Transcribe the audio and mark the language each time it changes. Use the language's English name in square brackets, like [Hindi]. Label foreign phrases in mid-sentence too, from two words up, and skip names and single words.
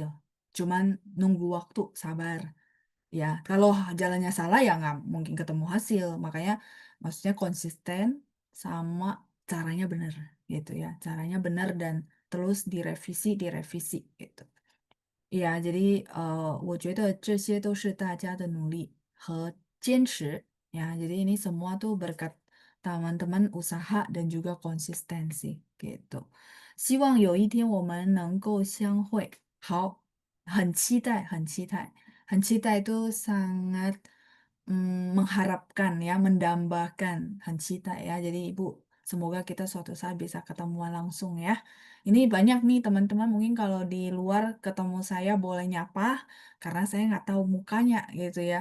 [Indonesian] Cuman nunggu waktu, sabar. Ya, kalau jalannya salah ya nggak mungkin ketemu hasil. Makanya maksudnya konsisten sama caranya benar gitu ya. Caranya benar dan terus direvisi, direvisi gitu. Iya, jadi [Chinese] 我觉得这些都是大家的努力和坚持 [Indonesian] ya. Jadi ini semua tuh berkat teman-teman usaha dan juga konsistensi gitu. [Chinese] 希望有一天我们能够相会。好，很期待，很期待，很期待 [Indonesian] itu sangat mengharapkan ya, mendambakan, [Chinese] 很期待 [Indonesian] ya. Jadi Ibu, semoga kita suatu saat bisa ketemuan langsung ya. Ini banyak nih teman-teman mungkin kalau di luar ketemu saya boleh nyapa, karena saya nggak tahu mukanya gitu ya.